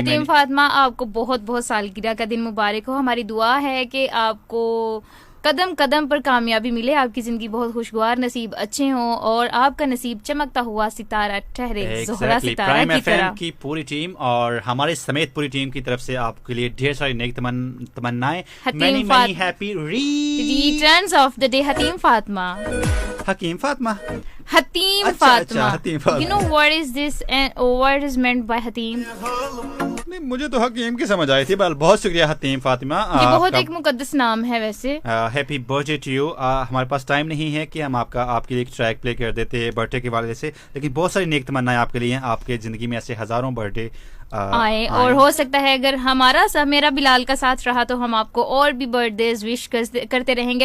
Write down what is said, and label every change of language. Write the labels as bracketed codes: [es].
[hi] हतीम फातिमा आपको बहुत बहुत सालगिरह का दिन मुबारक हो। हमारी दुआ है कि आपको कदम कदम पर कामयाबी मिले, आपकी जिंदगी बहुत खुशगवार, नसीब अच्छे हों और आपका नसीब चमकता हुआ सितारा ठहरे, ज़ोहरा सितारा की तरह। की पूरी टीम और हमारे समेत पूरी टीम की तरफ से आपके लिए ढेर सारी नेक तमन्नाएं। [en] Many happy returns of the day Hatim Fatima. [hi] हकीम फातिमा, हतीम अच्छा, Fatima. हतीम Fatima. [en] You know what is this and what is meant by Hatim? [hi] नहीं, मुझे तो हकीम की समझ आई थी. बहुत शुक्रिया हतीम फातिमा. ये बहुत एक मुकद्दस नाम है वैसे. [en] Happy birthday to you. [hi] हमारे पास टाइम नहीं है कि हम आपके लिए एक ट्रैक प्ले कर देते बर्थडे के वाले से, लेकिन बहुत सारी नेक तमन्नाएं आपके लिए हैं. आपके ज़िंदगी में ऐसे हज़ारों बर्थडे आए और हो सकता है अगर मेरा बिलाल का साथ रहा तो हम आपको और भी बर्थडेज विश करते रहेंगे.